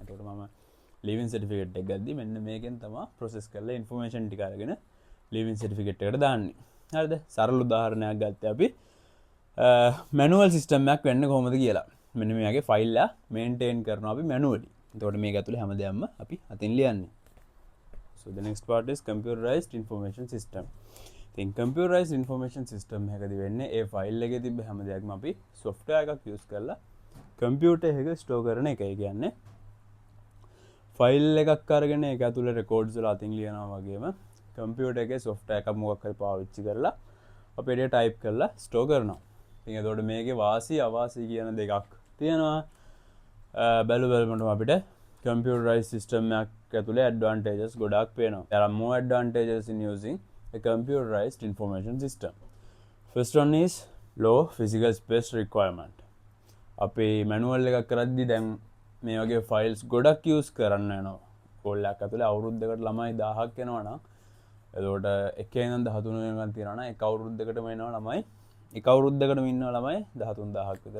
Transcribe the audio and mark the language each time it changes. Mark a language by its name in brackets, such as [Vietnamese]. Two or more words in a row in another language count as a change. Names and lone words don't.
[Sinhala] ඒකට මම [English] leaving certificate [Sinhala] එක ගද්දි මෙන්න මේකෙන් තමයි ප්‍රොසෙස් කරලා ඉන්ෆර්මේෂන් ටික අරගෙන [English] leaving certificate [Sinhala] එකට දාන්නේ. හරිද? සරල උදාහරණයක් ගත්තේ අපි [English] manual system [Sinhala] එකක් වෙන්නේ කොහොමද කියලා. මෙන්න මේ වගේ ෆයිල් එක මේන්ටේන් කරනවා අපි මැනුවලි. එතකොට මේක ඇතුලේ හැම දෙයක්ම අපි අතින් ලියන්නේ. [English] So the next part is computerized information system. [Sinhala] ඉතින් [English] computerized information system [Sinhala] එකකදී වෙන්නේ ඒ ෆයිල් එකේ තිබ්බ හැම දෙයක්ම අපි software එකක් use කරලා computer එකක store කරන එකයි කියන්නේ. ෆයිල් එකක් අරගෙන ඒක ඇතුළේ රෙකෝඩ්ස් වල අතින් ලියනවා වගේම කම්පියුටර් එකේ software එකක් මොකක් හරි පාවිච්චි කරලා අපිට ටයිප් කරලා ස්ටෝර් කරනවා. ඉතින් එතකොට මේකේ වාසි අවාසි කියන දෙකක් තියෙනවා. බැලුවම අපිට [English] computerized system [Sinhala] එකක් ඇතුලේ advantages ගොඩාක් පේනවා. [English] There are more advantages in using a computerized information system. First one is low physical space requirement. [Sinhala] අපි manual එකක් කරද්දි දැන් මේ වගේ files ගොඩක් use කරන්න යනවා. කොල්ලක් ඇතුලේ අවුරුද්දකට ළමයි 1000ක් එනවා නම් එතකොට එකේ ඉඳන් 13 වෙනකන් තියනවා නම් එක අවුරුද්දකටම එනවා ළමයි එක අවුරුද්දකටම ඉන්නවා ළමයි 13000ක් විතර.